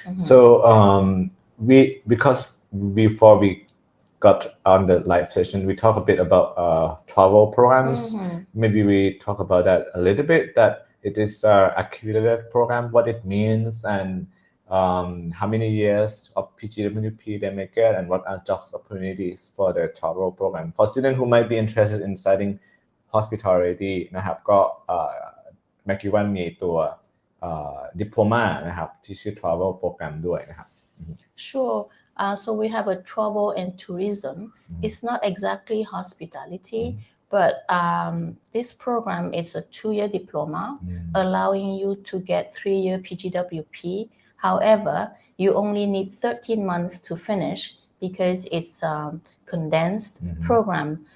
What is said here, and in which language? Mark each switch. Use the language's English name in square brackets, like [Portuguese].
[English] So because before we got on the live session, we talk a bit about travel programs. Maybe we talk about that a little bit, that it is accredited program, what it means, and how many years of PGWP they may get, and what are jobs opportunities for the travel program. For students who might be interested in studying hospitality [Thai] นะครับก็MacEwan มีตัวdiploma นะครับที่ชื่อ travel program ด้วยนะครับ [English] Sure. So we have a travel and tourism. It's not exactly hospitality, but this program is a 2-year diploma, allowing you to get 3-year PGWP. However, you only need 13 months to finish because it's a condensed program.